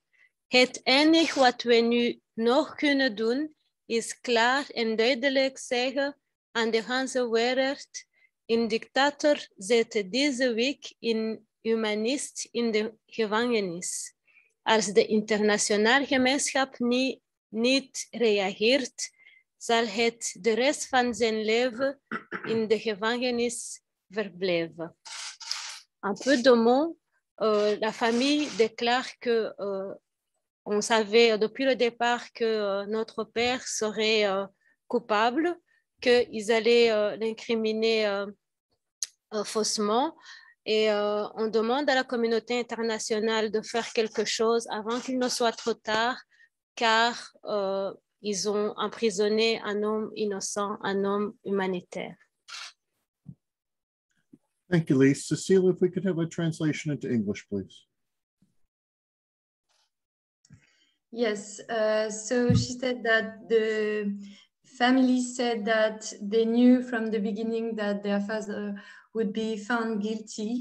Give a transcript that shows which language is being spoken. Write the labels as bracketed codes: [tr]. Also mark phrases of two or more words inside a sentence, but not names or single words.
[nl] Het enige wat we nu nog kunnen doen, is klaar en duidelijk zeggen aan de hele wereld: een dictator zette deze week een humanist in de gevangenis. Als de internationale gemeenschap niet reageert, zal het de rest van zijn leven in de gevangenis verblijven. [fr] Un peu de mots la famille déclare que on savait depuis le départ que notre père serait coupable, qu'ils allaient l'incriminer faussement. Et on demande à la communauté internationale de faire quelque chose avant qu'il ne soit trop tard, car ils ont emprisonné un homme innocent, un homme humanitaire. [en] Thank you, Lise. Cecile, if we could have a translation into English, please. Yes, so she said that the family said that they knew from the beginning that their father would be found guilty.